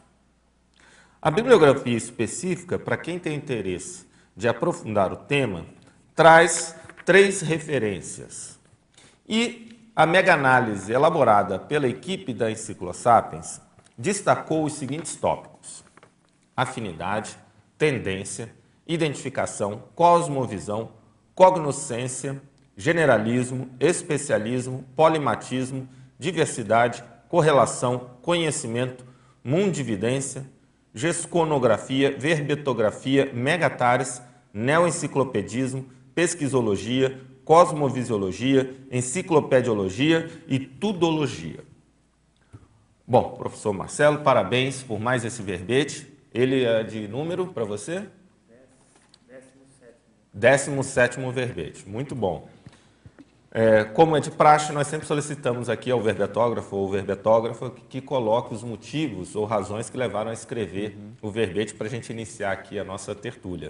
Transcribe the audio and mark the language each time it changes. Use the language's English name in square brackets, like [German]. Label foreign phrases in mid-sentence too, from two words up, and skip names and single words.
[Portuguese] A bibliografia específica, para quem tem interesse de aprofundar o tema, traz 3 referências. E a mega-análise elaborada pela equipe da Enciclosapiens destacou os seguintes tópicos: afinidade, tendência, identificação, cosmovisão, cognoscência, generalismo, especialismo, polimatismo, diversidade, correlação, conhecimento, mundividência, gesconografia, verbetografia, megatares, neoenciclopedismo, pesquisologia, cosmovisiologia, enciclopediologia e tudologia. Bom, professor Marcelo, parabéns por mais esse verbete. Ele é de número para você? 17º verbete. Muito bom. Como é de praxe, nós sempre solicitamos aqui ao verbetógrafo ou verbetógrafa que coloque os motivos ou razões que levaram a escrever o verbete para a gente iniciar aqui a nossa tertúlia.